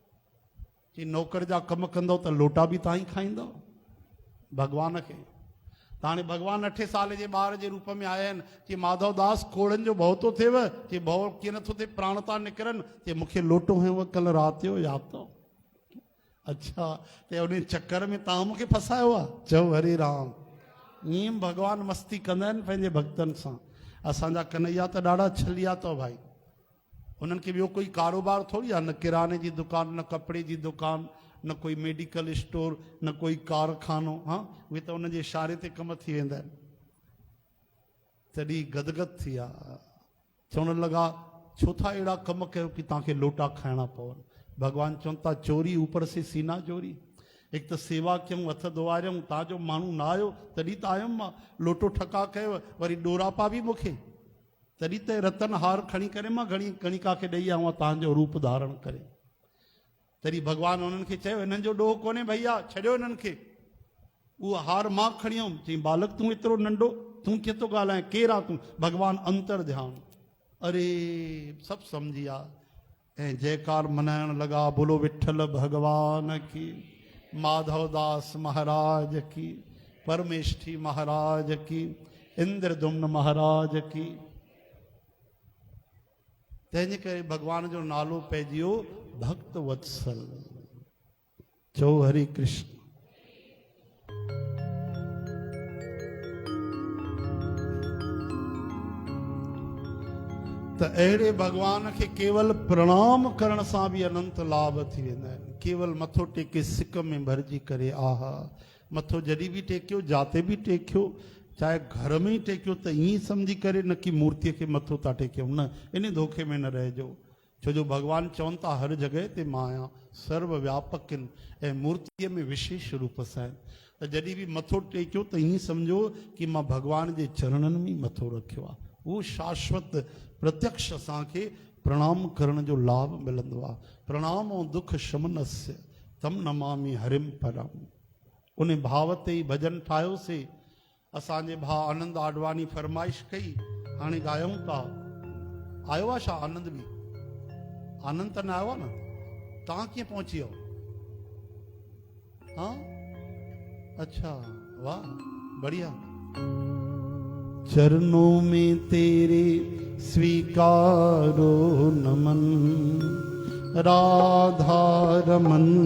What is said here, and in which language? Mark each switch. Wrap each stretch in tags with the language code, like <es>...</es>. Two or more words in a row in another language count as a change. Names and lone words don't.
<sd>चई नौकर जा कमु कंदव त लोटा बि तव्हां ई खाईंदव भॻवान खे। त हाणे भॻवानु 8 साल जे ॿार जे रूप में आया आहिनि कि माधवदास खोड़नि जो भउ थो थिएव कि भउ कीअं नथो थिए, प्राण था निकिरनि, कि मूंखे लोटो हुयो कल्ह राति जो यादि अथव? अच्छा, त उन चकर में तव्हां मूंखे फसायो आहे? चओ हरे राम। ईअं भॻवानु मस्ती कंदा आहिनि पंहिंजे भक्तनि सां। असांजा कन्हैया त ॾाढा छलिया अथव भाई। उन्हनि खे ॿियो कोई कारोबार थोरी आहे, न किराने जी दुकान, न कपिड़े जी दुकान, न कोई मेडिकल स्टोर, न कोई कारखानो। हाँ, उहे त उनजे इशारे ते कम थी वेंदा आहिनि। तॾहिं गदगद थी विया, चवण लॻा छो था अहिड़ा कम कयो कि तव्हांखे लोटा खाइणा पवनि। भॻवानु चवनि था</sd> <hi>चोरी ऊपर से सीना चोरी।</hi> <sd>हिकु त सेवा कयूं, हथ धोआरियऊं, तव्हांजो माण्हू न आयो तॾहिं त आयुमि मां, लोटो ठका कयो, वरी डोरापा बि मूंखे, तॾहिं त रतन हार खणी करे मां गणिका खे ॾेई आयो तव्हांजो रूप धारण करे। तॾहिं भॻवानु उन्हनि खे चयो हिननि जो ॾोह कोन्हे भैया, छॾियो हिननि खे। उहो हार मां खणी आयुमि। चई बालक तूं एतिरो नंढो, तूं कीअं थो ॻाल्हाए, केरु आहे तूं? भॻवानु अंतर ध्यानु। अरे सभु सम्झी विया ऐं जयकार मनाइण लॻा,</sd> <hi>बोलो विठल भॻवान की, माधवदास महाराज की, परमेष्ठी महाराज की, इंद्रदुम्न महाराज की।</hi> <sd>तंहिंजे करे भॻवान जो नालो पइजी वियो भक्त वत्सल। चओ हरे कृष्ण। त अहिड़े भॻवान खे केवल प्रणाम करण सां बि अनंत लाभ थी वेंदा आहिनि। केवल मथो टेके सिक में भरिजी करे, आहा, मथो जॾहिं बि टेकियो, जाते बि टेकियो, चाहे घर में ई टेकियो त ईअं सम्झी करे न कि मूर्तीअ खे मथो था टेकियूं, न, इन धोखे में न रहिजो। छो जो भॻवानु चवनि था हर जॻह ते मां आहियां, सर्व व्यापक आहिनि ऐं मूर्तीअ में विशेष रूप सां आहिनि। त जॾहिं बि मथो टेकियो त ईअं सम्झो कि मां भॻवान जे चरणनि में मथो रखियो आहे। उहो शाश्वत प्रत्यक्ष असांखे प्रणाम करण जो लाभ मिलंदो आहे।</sd> <sa>प्रणाम ऐं दुख शमनस्य तम नमामि हरिम परम।</sa> <sd>उन भाव ते ई भॼन ठाहियोसीं। असांजे भाउ आनंद आडवाणी फरमाइश कई, हाणे ॻायूं था। आयो आहे छा आनंद बि? आनंद त न आयो आहे न? तव्हां कीअं पहुची वियो?</sd> <hi>हाँ, अच्छा, वाह, बढ़िया। चरणों में तेरे स्वीकारो नमन, राधा रमन।</hi>